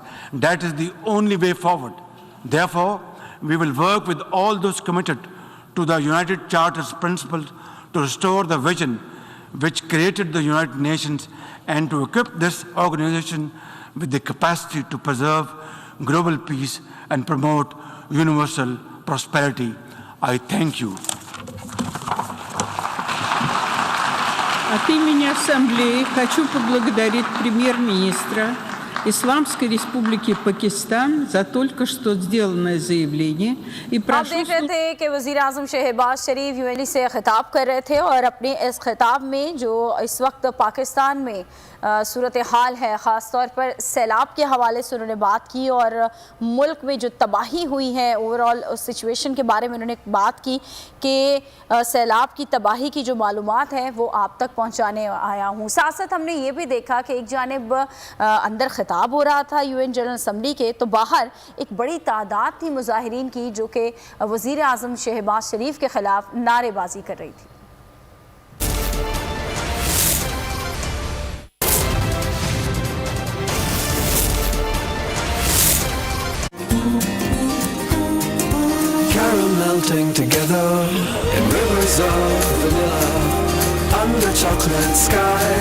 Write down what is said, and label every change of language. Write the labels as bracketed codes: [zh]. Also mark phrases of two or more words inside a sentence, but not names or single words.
[en] That is the only way forward. Therefore, we will work with all those committed to the United Charter's principles to restore the vision which created the United Nations and to equip this organization with the capacity to preserve global peace and promote universal prosperity. I thank you. [ru] От имени Ассамблеи хочу поблагодарить премьер-министра Исламской Республики Пакистан за только что сделанное заявление и прошу... [ur] آپ دیکھ رہے تھے کہ وزیر اعظم شہباز شریف یو این اے سے خطاب کر رہے تھے اور اپنے اس خطاب میں جو اس وقت پاکستان میں صورت حال ہے، خاص طور پر سیلاب کے حوالے سے انہوں نے بات کی اور ملک میں جو تباہی ہوئی ہے اوورآل اس سچویشن کے بارے میں انہوں نے بات کی کہ سیلاب کی تباہی کی جو معلومات ہے وہ آپ تک پہنچانے آیا ہوں. ساتھ ساتھ ہم نے یہ بھی دیکھا کہ ایک جانب اندر خطاب ہو رہا تھا [en] UN General Assembly [ur] کے، تو باہر ایک بڑی تعداد تھی مظاہرین کی جو کہ وزیر اعظم شہباز شریف کے خلاف نعرے بازی کر رہی تھی. [en] Melting together in rivers of vanilla under chocolate sky.